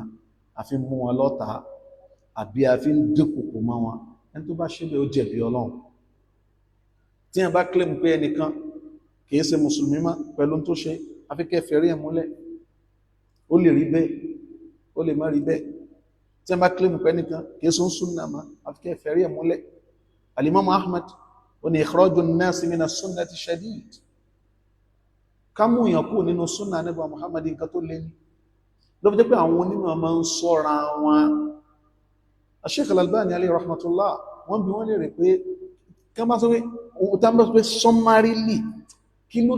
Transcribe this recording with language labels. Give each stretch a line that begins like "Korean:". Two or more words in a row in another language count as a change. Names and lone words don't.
Yoruba: a fi ń mú wọn lọ́ta àbí a fi ń dúnkòkò mọ́ wọn ẹni tó bá ṣe bẹ́ẹ̀ ó jẹ̀bi Ọlọ́run tí wọ́n bá claim pé ẹnìkan kìí ṣe mùsùlùmí mọ́ pẹ̀lú tó ṣe àfi kẹ́ fẹ̀rí ẹ̀ múlẹ̀ ó lè rí bẹ́ẹ̀ ó lè má rí bẹ́ẹ̀ tí wọ́n bá claim pé ẹnìkan kìí ṣe ń súnnà mọ́ àfi kẹ́ fẹ̀rí ẹ̀ múlẹ̀ Al-Imam Ahmad ó ní
Arabic: إخراج الناس من السنة
Yoruba: shadid ká mú èèyàn kú nínú súnnà Ànábì Muhammad nǹkan tó lé ní ló fi jẹ́ pé àwọn onímọ̀ máa ń sọ́ra wọn Sheikh Al-Albani
Arabic: عليه رحمة الله
Yoruba: wọ́n bi wọ́n lè rẹ̀ pé kí wọ́n bá sọ pé summarily kí ló